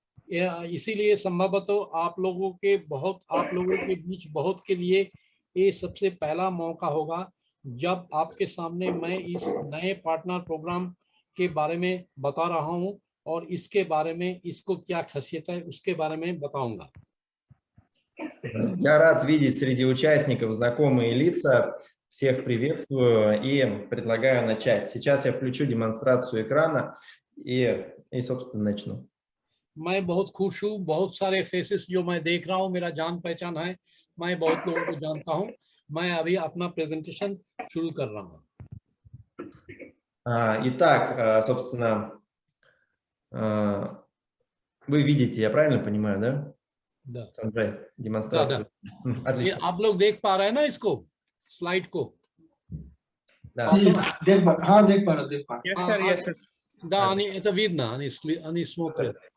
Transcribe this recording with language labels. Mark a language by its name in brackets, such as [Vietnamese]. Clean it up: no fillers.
[Hindi] इसीलिए संभवतः आप लोगों के बीच बहुत के लिए ये सबसे पहला मौका होगा जब आपके सामने मैं इस नए पार्टनर प्रोग्राम के बारे में बता रहा हूं और इसके बारे में इसको क्या खासियत है उसके बारे में बताऊंगा। [Russian] Я рад видеть среди участников знакомые лица. Всех приветствую и предлагаю начать. Сейчас я включу демонстрацию экрана и собственно, начну. [Hindi] मैं बहुत खुश हूँ, बहुत सारे फेसेस जो मैं देख रहा हूँ, मेरा जान पहचान है, मैं बहुत लोगों को जानता हूँ। मैं अभी अपना प्रेजेंटेशन शुरू कर रहा हूँ। [Russian] Итак, собственно, вы видите, я правильно понимаю, да? Да. Санджай, демонстрацию. Отлично. [Hindi] ये आप लोग देख पा रहे हैं ना इसको, स्लाइड को? [Russian] Да. [Hindi] देख पा रहा। [English] Yes, sir. [Russian] Да, это видно, они смотрят.